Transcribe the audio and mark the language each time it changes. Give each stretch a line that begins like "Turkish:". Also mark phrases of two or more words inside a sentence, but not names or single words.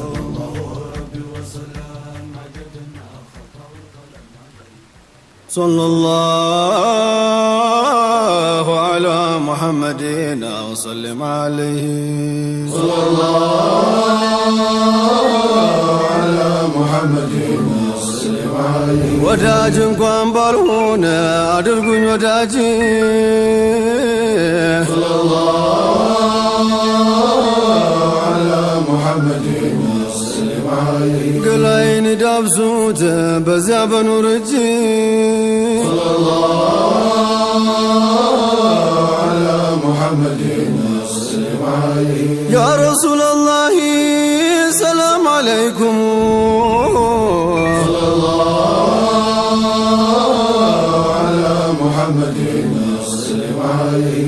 Arabic: صلى الله على محمد وسلم عليه. صلى الله على محمد وسلم عليه.
Amharic: ወዳጅ እንኳን ባልሆነ አድርጉኝ ወዳጅ
Arabic: صلى الله على محمد وسلم عليه.
Amharic: ገላይን ዳብሱት በዚያ በኑር እጅ
Arabic: صلى الله على محمد وسلم عليه. يا رسول الله سلام عليكم. صلى الله على محمد وسلم عليه.